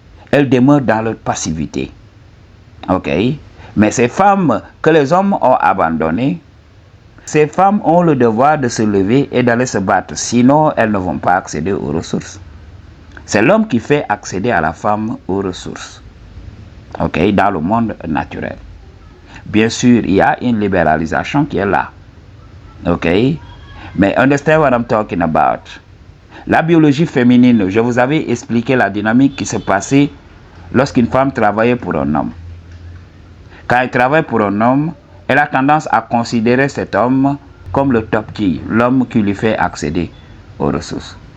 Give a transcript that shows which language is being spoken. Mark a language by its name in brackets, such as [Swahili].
[French] Elles demeurent dans leur passivité. Ok? Mais ces femmes que les hommes ont abandonnées, ces femmes ont le devoir de se lever et d'aller se battre. Sinon, elles ne vont pas accéder aux ressources. C'est l'homme qui fait accéder à la femme aux ressources. Ok? Dans le monde naturel. Bien sûr, il y a une libéralisation qui est là. Ok? Mais [English] understand what I'm talking about. [French] La biologie féminine, je vous avais expliqué la dynamique qui se passait lorsqu'une femme travaillait pour un homme. Quand elle travaille pour un homme, elle a tendance à considérer cet homme comme le top key, l'homme qui lui fait accéder aux ressources.